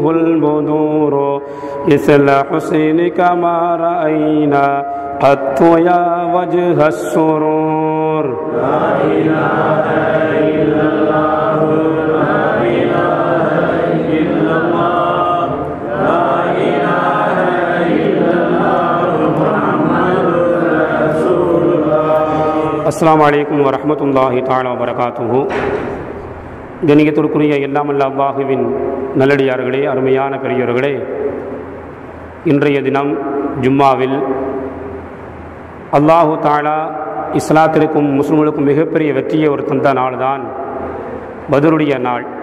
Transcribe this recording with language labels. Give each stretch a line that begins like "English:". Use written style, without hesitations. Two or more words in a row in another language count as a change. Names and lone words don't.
Arabic: البدور مثل حسنك ما رأينا قط يا وجه السرور لا إله إلا الله لا إله إلا الله لا إله إلا الله محمد رسول الله. السلام عليكم ورحمة الله تعالى وبركاته.
Tamil: கணியத்திற்குரிய எல்லாமல்ல அல்லாஹுவின் நல்லடியார்களே, அருமையான பெரியோர்களே, இன்றைய தினம் ஜும்மாவில்
Arabic: الله تعالى
Tamil: இஸ்லாத்திற்கும் முஸ்லிம்களுக்கும் மிகப்பெரிய வெற்றியை ஒரு தந்த நாள் தான் பத்ருடைய நாள்.